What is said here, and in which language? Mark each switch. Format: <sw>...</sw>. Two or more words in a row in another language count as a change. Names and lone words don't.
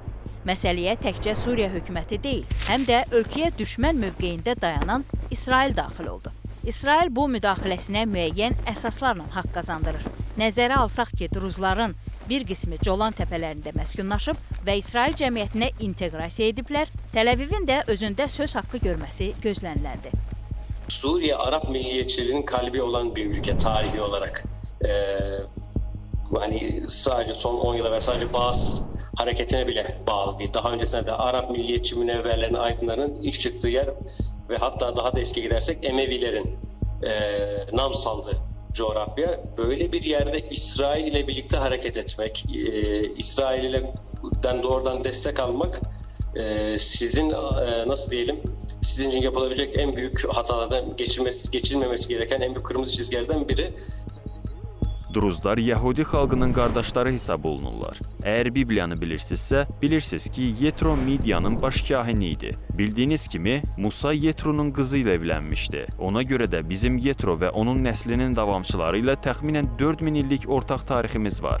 <az>Məsələyə təkcə Suriya hökuməti deyil, həm də ölkəyə düşmən mövqeyində dayanan İsrail daxil oldu. İsrail bu müdaxiləsinə müəyyən əsaslarla haqq qazandırır. Nəzərə alsaq ki, Druzların bir qismi Colan təpələrində məskunlaşıb və İsrail cəmiyyətinə inteqrasiya ediblər, Təl-Əvivin də özündə söz haqqı görməsi gözləniləndir.</az> <tr>Suriye Arap milliyetçiliğinin kalbi olan bir ülke tarihi olarak. Hani sadece son 10 yıla ve sadece Baas hareketine bile bağlı değil. Daha öncesinde de Arap milliyetçi münevverlerin, aydınların ilk çıktığı yer ve hatta daha da eski gidersek Emevilerin nam saldığı coğrafya. Böyle bir yerde İsrail ile birlikte hareket etmek, İsrail'den doğrudan destek almak sizin nasıl diyelim, sizin için yapılabilecek en büyük hatalardan geçilmemesi gereken en büyük kırmızı çizgilerden biri.</tr> <az>Druzlar Yəhudi xalqının qardaşları hesab olunurlar. Əgər Bibliyanı bilirsinizsə, bilirsiniz ki, Yetro Midiyanın baş kahini idi. Bildiyiniz kimi, Musa Yetro'nun qızı ilə evlənmişdi. Ona görə də bizim Yetro və onun nəslinin davamçıları ilə təxminən 4000 illik ortaq tariximiz var.</az>